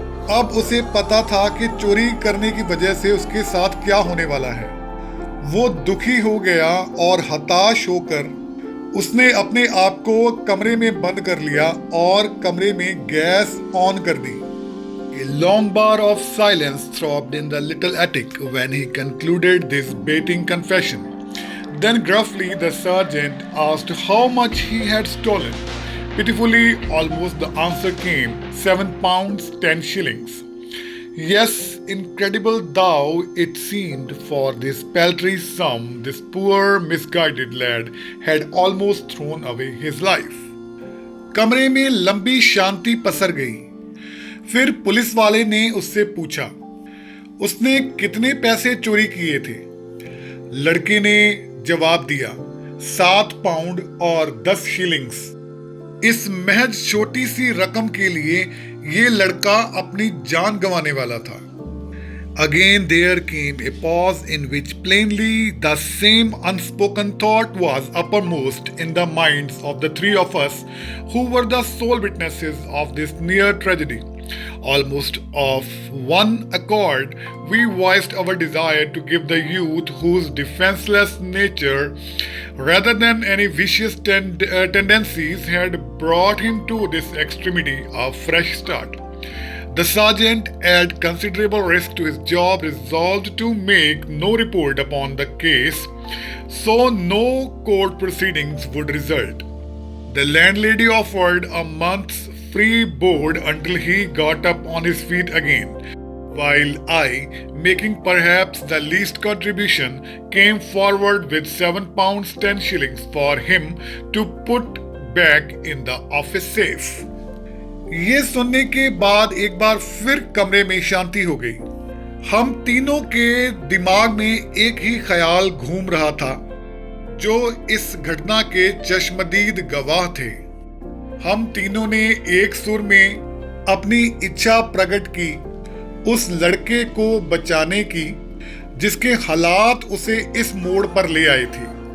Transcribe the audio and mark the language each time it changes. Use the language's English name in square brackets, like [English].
[Hindi] अब उसे पता था कि चोरी करने की वजह से उसके साथ क्या होने वाला है। वो दुखी हो गया और हताश होकर उसने अपने आप को कमरे में बंद कर लिया और कमरे में गैस ऑन कर दी। [English] A long bar of silence throbbed in the little attic when he concluded this baiting confession. Then gruffly the sergeant asked how much he had stolen. Pitifully, almost the answer came, 7 pounds 10 shillings. Yes, incredible though it seemed, for this paltry sum this poor misguided lad had almost thrown away his life. [Hindi] कमरे में लंबी शांति पसर गई। फिर police वाले ने उससे पूछा, उसने कितने पैसे चोरी किए थे? लड़के ने जवाब दिया, 7 पाउंड और 10 शिलिंग्स। इस महज छोटी सी रकम के लिए ये लड़का अपनी जान गंवाने वाला था। [English] Again there came a pause in which plainly the same unspoken thought was uppermost in the minds of the three of us who were the sole witnesses of this near tragedy. Almost of one accord, we voiced our desire to give the youth whose defenseless nature, rather than any vicious tendencies, had brought him to this extremity, a fresh start. The sergeant, at considerable risk to his job, resolved to make no report upon the case, so no court proceedings would result. The landlady offered a month's free board until he got up on his feet again, while I, making perhaps the least contribution, came forward with £7 10 shillings for him to put back in the office safe. [Hindi] ये सुनने के बाद एक बार फिर कमरे में शांति हो गई। हम तीनों के दिमाग में एक ही ख्याल घूम रहा था, जो इस घटना के चश्मदीद गवाह थे। हम तीनों ने एक सुर में अपनी इच्छा प्रकट की उस लड़के को बचाने की, जिसके हालात उसे इस मोड़ पर ले आए थे।